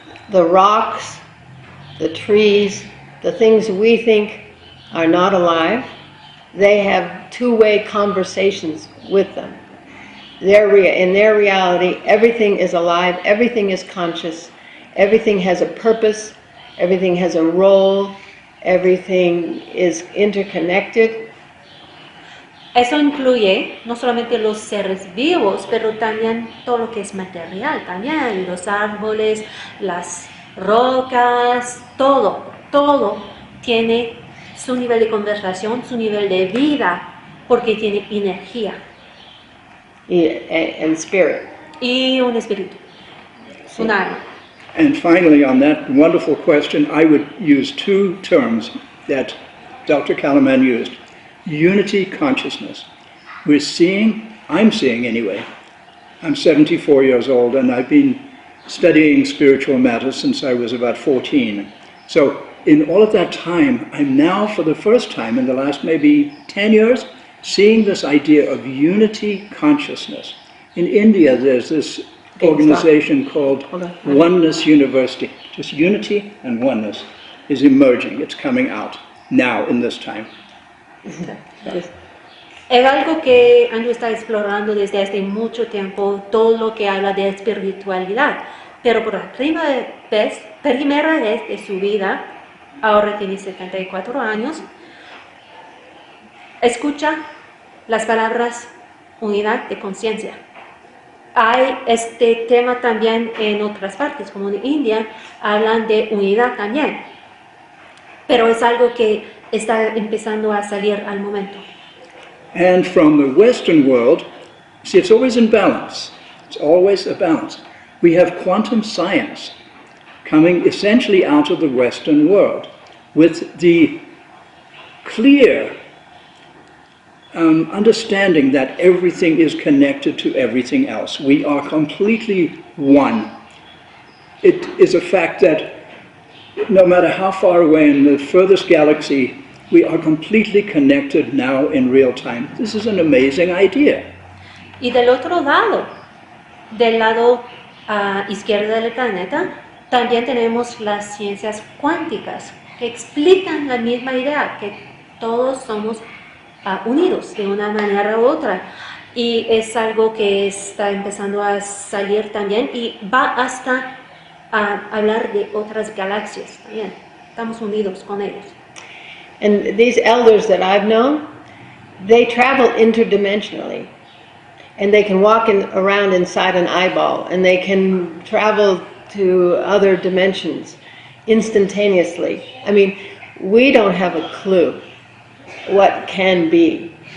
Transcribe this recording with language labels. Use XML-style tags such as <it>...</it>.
<en>The rocks, the trees, the things we think are not alive, they have two-way conversations with them. In their reality, everything is alive, everything is conscious, everything has a purpose, everything has a role, everything is interconnected.</en> <es>Eso incluye no solamente los seres vivos, pero también todo lo que es material, también los árboles, las rocas, todo tiene su nivel de conversación, su nivel de vida, porque tiene energía.</es> <en>And spirit.</en> <es>Y un espíritu, un alma.</es> <en>And finally, on that wonderful question, I would use two terms that Dr. Calleman used. Unity consciousness. I'm seeing anyway. I'm 74 years old, and I've been studying spiritual matters since I was about 14. So in all of that time, I'm now, for the first time in the last maybe 10 years, seeing this idea of unity consciousness. In India, there's this organization called Oneness University. Just unity and oneness is emerging. It's coming out now in this time.</en> <es>Es algo que Andrew está explorando desde hace mucho tiempo, todo lo que habla de espiritualidad, pero por la primera vez de su vida, ahora tiene 74 años, escucha las palabras unidad de conciencia. Hay este tema también en otras partes, como en India, hablan de unidad también, pero es algo que está empezando a salir al momento.</es> <en>And from the Western world, see, it's always in balance. It's always a balance. We have quantum science coming essentially out of the Western world with the clear understanding that everything is connected to everything else. We are completely one. It is a fact that no matter how far away in the furthest galaxy, we are completely connected now in real time. This is an amazing idea.</en> <es>Y del lado izquierdo del planeta, también tenemos las ciencias cuánticas que explican la misma idea, que todos somos unidos de una manera u otra. Y es algo que está empezando a salir también y va hasta a hablar de otras galaxias también. Estamos unidos con ellos.</es> <en>And these elders that I've known, they travel interdimensionally. And they can walk around inside an eyeball, and they can travel to other dimensions instantaneously. I mean, we don't have a clue what can be.</en>